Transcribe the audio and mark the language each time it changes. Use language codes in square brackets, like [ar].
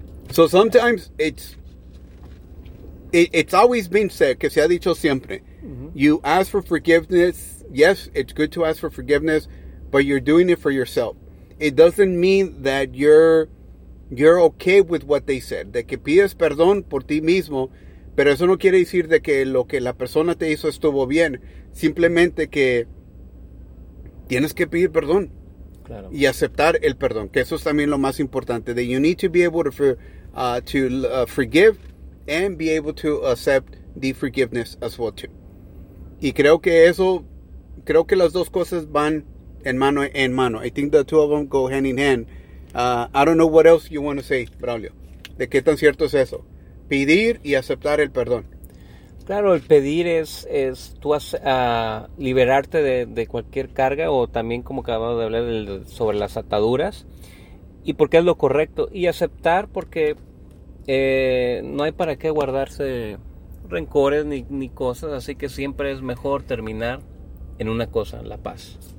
[en] So sometimes it's always been said, [es] que se ha dicho siempre, [en] You ask for forgiveness. Yes, it's good to ask for forgiveness, but you're doing it for yourself. It doesn't mean that you're okay with what they said. [es] De que pides perdón por ti mismo, pero eso no quiere decir de que lo que la persona te hizo estuvo bien. Simplemente que tienes que pedir perdón. Claro. Y aceptar el perdón, que eso es también lo más importante. [en] That you need to be able to forgive and be able to accept the forgiveness as well too. [es] Y creo que las dos cosas van en mano. [en] I think the two of them go hand in hand. I don't know what else you want to say, Braulio. [es] ¿De qué tan cierto es eso? Pedir y aceptar el perdón. Claro, el pedir es tú liberarte de cualquier carga, o también como acabamos de hablar sobre las ataduras, y porque es lo correcto, y aceptar porque... no hay para qué guardarse rencores ni cosas, así que siempre es mejor terminar en una cosa, la paz.